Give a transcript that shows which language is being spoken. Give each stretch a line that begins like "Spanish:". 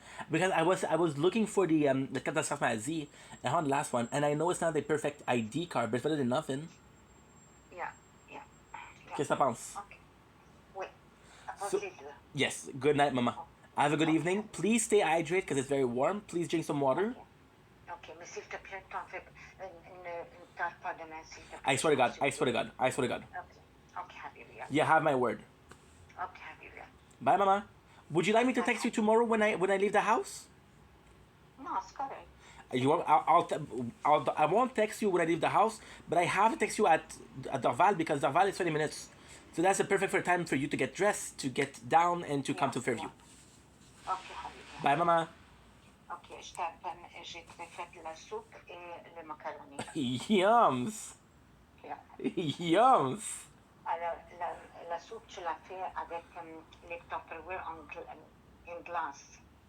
English: Because I was looking for the carte d'assurance maladie. I found the last one, and I know it's not the perfect ID card, but it's better than nothing. Yeah, yeah.
French: Qu'est-ce que t'en penses? Ok. Oui.
English: So-
French: Apporte les deux.
English: Yes. Good night, Mama. Have a good evening. Please stay hydrated because it's very warm. Please drink some water.
French: Ok, mais s'il te plaît, t'en fais ne tarde pas demain, s'il te plaît.
English: I swear to God. I swear to God. I swear to God. Ok, habibi. You have my word. Ok, habibi. Bye, Mama. Would you like me to text you tomorrow when I leave the house?
French: Non, c'est correct.
English: You want? I won't text you when I leave the house, but I have to text you at Dorval because Dorval is 20 minutes. So that's the perfect time for you to get dressed, to get down, and to come to Fairview. Ok, habibi. Bye, Mama.
French: Ok, j'ai fait la soupe et le macaroni.
English: Yums. Yeah. Yums.
French: Alors, la soupe, tu l'as fait avec les Tupperware in glace.